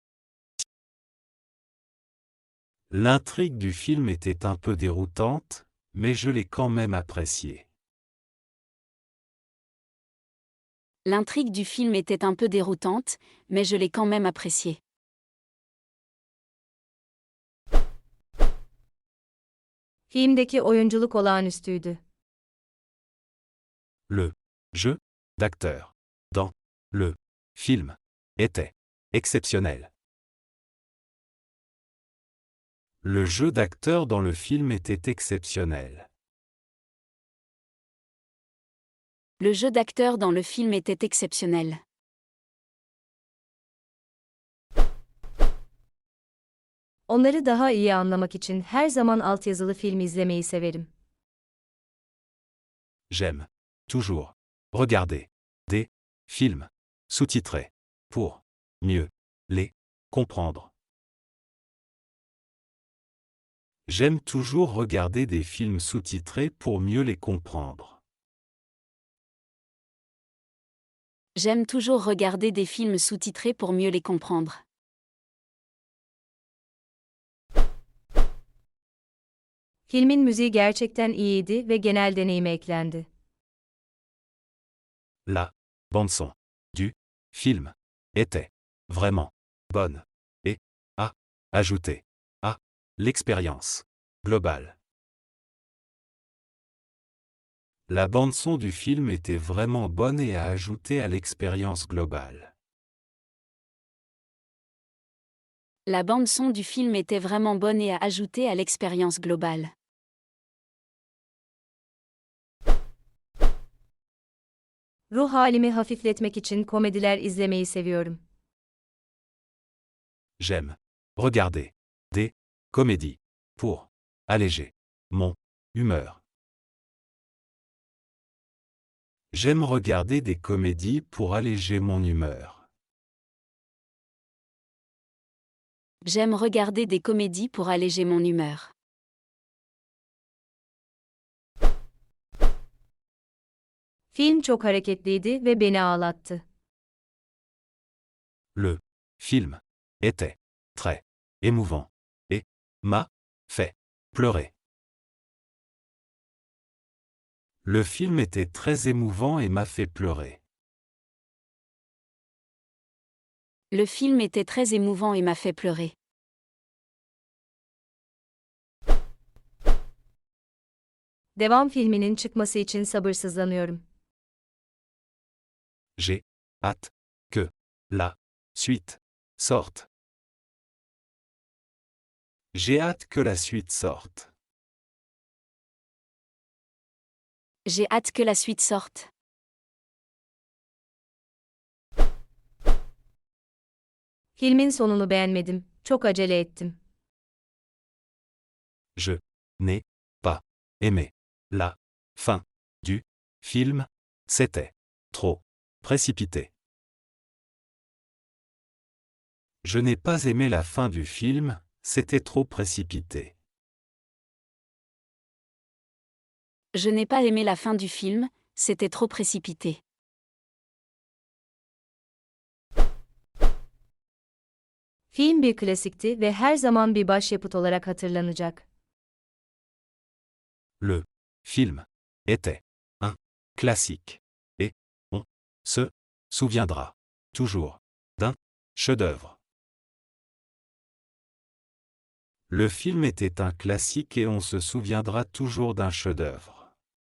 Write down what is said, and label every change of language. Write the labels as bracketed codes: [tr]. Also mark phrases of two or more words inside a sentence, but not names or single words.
[fr] L'intrigue du film était un peu déroutante, mais je l'ai quand même apprécié. L'intrigue du film était un peu déroutante, mais je l'ai quand même apprécié. [tr] Filmdeki oyunculuk olağanüstüydü. [fr] Le jeu d'acteur dans le film était exceptionnel. Le jeu d'acteur dans le film était exceptionnel. Le jeu d'acteur dans le film était exceptionnel. [tr] Onları daha iyi anlamak için her zaman altyazılı film izlemeyi severim. [fr] J'aime toujours regarder des films sous-titrés pour mieux les comprendre. J'aime toujours regarder des films sous-titrés pour mieux les comprendre. J'aime toujours regarder des films sous-titrés pour mieux les comprendre. [tr] Filmin müziği gerçekten iyiydi ve genel deneyime eklendi. [fr] La bande-son du film était vraiment bonne et a ajouté à l'expérience globale. La bande-son du film était vraiment bonne et a ajouté à l'expérience globale. La bande-son du film était vraiment bonne et a ajouté à l'expérience globale. [tr] Ruh halimi hafifletmek için komediler izlemeyi seviyorum. [fr] J'aime regarder des comédies pour alléger mon humeur. J'aime regarder des comédies pour alléger mon humeur. J'aime regarder des comédies pour alléger mon humeur. [tr] Film çok hareketliydi ve beni ağlattı. [fr] Le film était très émouvant et m'a fait pleurer. Le film était très émouvant et m'a fait pleurer. Le film était très émouvant et m'a fait pleurer. [tr] Devam filminin çıkması için sabırsızlanıyorum. [fr] J'ai hâte que la suite sorte. J'ai hâte que la suite sorte. J'ai hâte que la suite sorte. [tr] Filmin sonunu beğenmedim, çok acele ettim. [fr] Je n'ai pas aimé la fin du film, c'était trop précipité. Je n'ai pas aimé la fin du film, c'était trop précipité. Je n'ai pas aimé la fin du film, c'était trop précipité. [tr] Film bir klasikti ve her zaman bir başyapıt olarak hatırlanacak. [fr] Le film était un classique et on se souviendra toujours, d'un chef-d'œuvre. Le film était un classique et on se souviendra toujours d'un chef-d'œuvre.